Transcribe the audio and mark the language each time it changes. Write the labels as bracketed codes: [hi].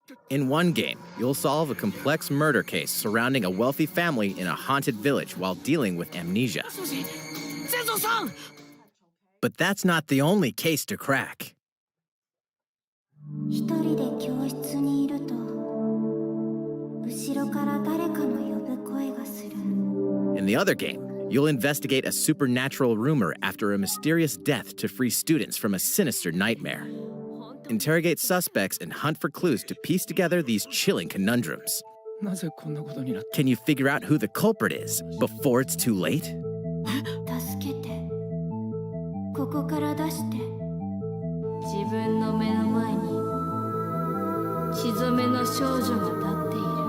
[en] In one game, you'll solve a complex murder case surrounding a wealthy family in a haunted village while dealing with amnesia. But that's not the only case to crack. [ja] 一人で教室にいると後ろから誰かの呼ぶ声がする [en] In the other game, you'll investigate a supernatural rumor after a mysterious death to free students from a sinister nightmare. Interrogate suspects and hunt for clues to piece together these chilling conundrums. Can you figure out who the culprit is before it's too late? [ja] 助けてここから出して自分の目の前に血染めの少女が立っている